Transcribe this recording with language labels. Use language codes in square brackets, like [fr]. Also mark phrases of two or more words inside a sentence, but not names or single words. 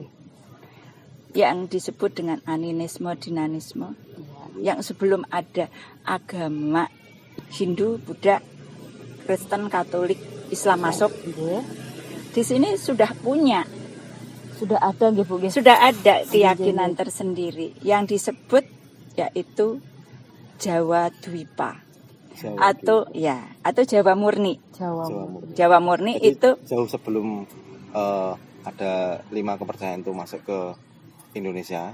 [id] yang disebut dengan animisme, dinanisme. Iya. Yang sebelum ada agama Hindu, Buddha, Kristen, Katolik, Islam masuk, Nggih. di sini sudah punya, Sudah ada nggih Bu nggih. sudah ada keyakinan tersendiri yang disebut yaitu Jawa Dwipa atau Jawa Murni. Jawa. Murni. Jawa Murni Jadi itu jauh sebelum ada 5 kepercayaan itu masuk ke Indonesia.